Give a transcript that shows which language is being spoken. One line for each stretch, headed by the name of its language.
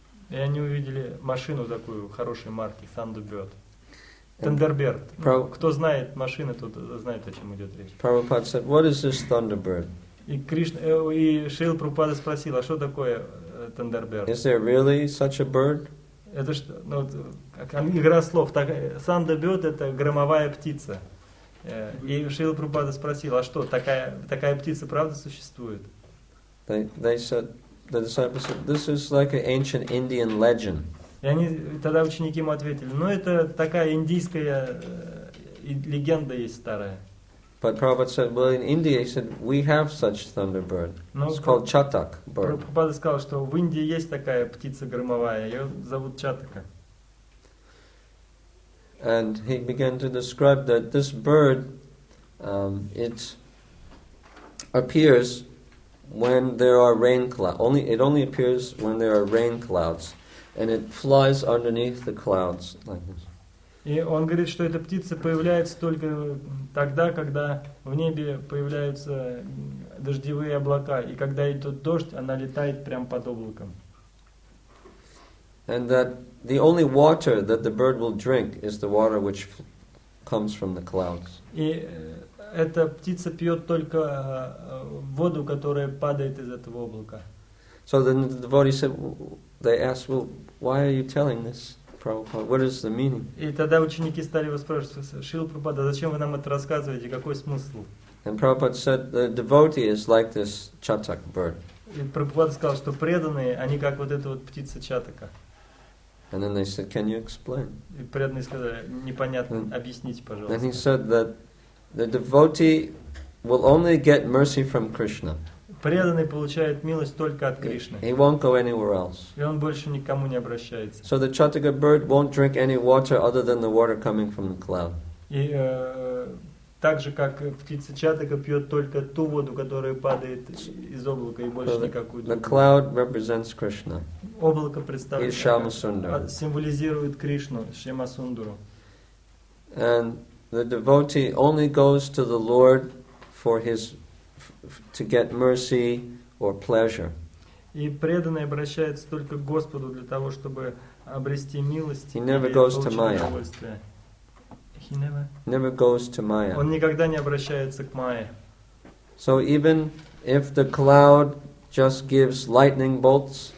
Russian: И они увидели машину такую хорошей марки, Thunderbird.
English: Thunderbird.
Russian: Кто знает машины, тот знает, о чем идет речь.
English: Prabhupada said, "What is this Thunderbird?"
Russian: И Шрила Прабхупада спросил, а что такое Thunderbird?
English: Is there really such a bird?
Russian: Это что? Ну, игра слов. Thunderbird — это громовая птица. И Шрила Прабхупада спросил, а что, такая птица правда существует?
English: They said, the disciples said, "This is like an ancient Indian legend."
Russian: И тогда ученики ему ответили, ну это такая индийская легенда есть старая.
English: But Prabhupada said, well, in India, he said, we have such thunderbird. It's called Chatak bird.
Russian: Прабхупада сказал, что в Индии есть такая птица громовая, ее зовут Чатака.
English: And he began to describe that this bird, it appears when there are rain clouds. It only appears when there are rain clouds. And it flies underneath the clouds like this.
Russian: И он говорит, что эта птица появляется только тогда, когда в небе появляются дождевые облака. И когда идет дождь, она летает прямо под облаком.
English: And that the only water that the bird will drink is the water which comes from the clouds.
Russian: И эта птица пьет только воду, которая падает из этого облака.
English: So then the devotee said, they asked, well, why are you telling this, Prabhupada? What is the meaning?
Russian: И тогда ученики стали его спрашивать, Шрила Прабхупада, зачем вы нам это рассказываете, какой смысл?
English: And Prabhupada said, the devotee is like this Chatak bird.
Russian: И Прабхупада сказал, что преданные, они как вот эта вот птица Чатака.
English: And then they said, can you explain?
Russian: И преданные сказали, непонятно, объясните, пожалуйста.
English: And he said that the devotee will only get mercy from Krishna.
Russian: Преданный получает милость только от Кришны.
English: He won't go anywhere else.
Russian: И он больше никому не обращается.
English: So the Chataka bird won't drink any water other than the water coming from the cloud.
Russian: И так же, как птица Чатака пьет только ту воду, которая падает из облака, и больше никакую другую.
English: The cloud represents Krishna.
Russian: Облако представляет,
English: Shyamasundara.
Russian: символизирует Кришну, Шьямасундару.
English: And the devotee only goes to the Lord for to get mercy or pleasure.
Russian: И преданный обращается только к Господу для того, чтобы обрести милость и
English: never goes to
Russian: получить
English: Maya.
Russian: удовольствие.
English: Never goes to Maya.
Russian: Он никогда не обращается к Майе.
English: So even if the cloud just gives lightning bolts,